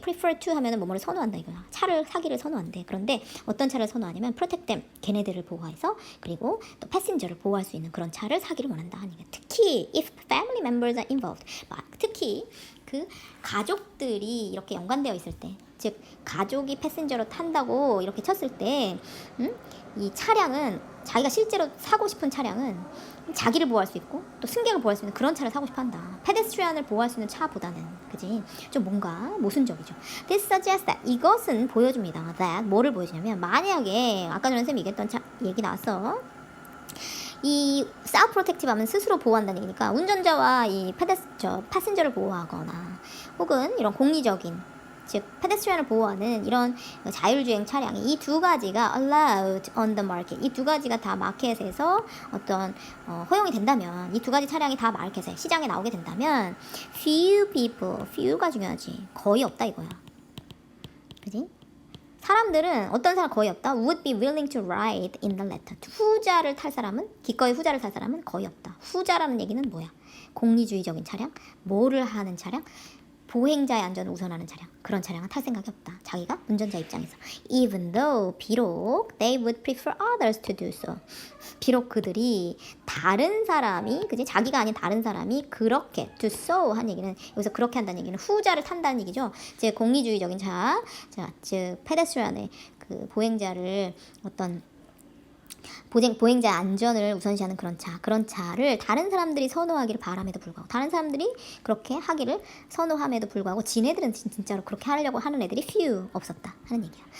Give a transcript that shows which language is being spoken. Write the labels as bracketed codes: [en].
[ko] prefer to 하면은 뭐뭐를 선호한다 이거야. 차를 사기를 선호한대. 그런데 어떤 차를 선호하냐면 [en] protect them [ko] 걔네들을 보호해서 그리고 또 패신저를 보호할 수 있는 그런 차를 사기를 원한다 하니까 특히 [en] if family members are involved [ko] 특히 그 가족들이 이렇게 연관되어 있을 때 즉 가족이 패신저로 탄다고 이렇게 쳤을 때 이 차량은 자기가 실제로 사고 싶은 차량은 자기를 보호할 수 있고 또 승객을 보호할 수 있는 그런 차를 사고 싶어 한다. 페데스트리안을 보호할 수 있는 차보다는 그지? 좀 뭔가 모순적이죠. [en] This suggests that [ko] 이것은 보여줍니다. that 뭐를 보여주냐면 만약에 아까 전에 쌤이 얘기했던 얘기 나왔어. 이 self protective 하면 스스로 보호한다는 얘기니까 운전자와 이 패센저를 보호하거나 혹은 이런 공리적인 즉 페데스트리안을 보호하는 이런 자율주행 차량이 이 두 가지가 [en] allowed on the market [ko] 이 두 가지가 다 마켓에서 어떤 허용이 된다면 이 두 가지 차량이 다 마켓에 시장에 나오게 된다면 few가 중요하지 거의 없다 이거야. 그지? 사람들은 어떤 사람 거의 없다. [en] would be willing to ride in the latter. [ko] 후자를 탈 사람은 기꺼이 후자를 탈 사람은 거의 없다. 후자라는 얘기는 뭐야? 공리주의적인 차량, 뭐를 하는 차량? 보행자의 안전을 우선하는 차량. 그런 차량은 탈 생각이 없다. 자기가 운전자 입장에서. [en] Even though [ko] 비록 [en] they would prefer others to do so. [ko] 비록 그들이 다른 사람이 그지 자기가 아닌 다른 사람이 그렇게 [en] do so [ko] 한 얘기는 여기서 그렇게 한다는 얘기는 후자를 탄다는 얘기죠. 즉 공리주의적인 즉 페데스트리안의 그 보행자를 어떤 보행자 안전을 우선시하는 그런 차를 다른 사람들이 선호하기를 바람에도 불구하고 다른 사람들이 그렇게 하기를 선호함에도 불구하고 지네들은 진짜로 그렇게 하려고 하는 애들이 few 없었다 하는 얘기야.